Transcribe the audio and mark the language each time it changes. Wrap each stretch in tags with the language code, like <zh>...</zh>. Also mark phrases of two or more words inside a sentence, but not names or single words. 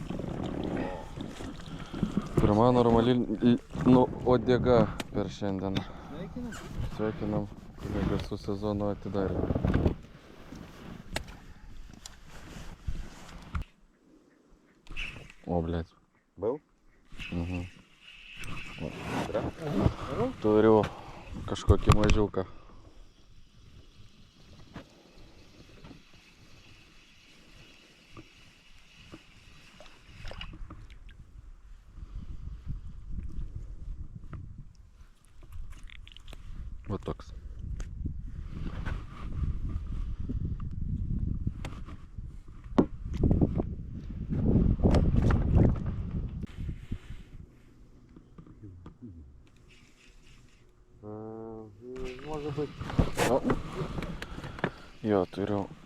<lt>Pirma normali uodega per šiandieną. Sveikinam kolegas su sezono atidarimu. O, blėt.</lt> <ru>Был? Mhm. Да?</ru> <lt>Turiu kažkokį mažiuką. Va toks.</lt> <ru>Может быть.</ru> <lt>O. Jo, turiu.</lt>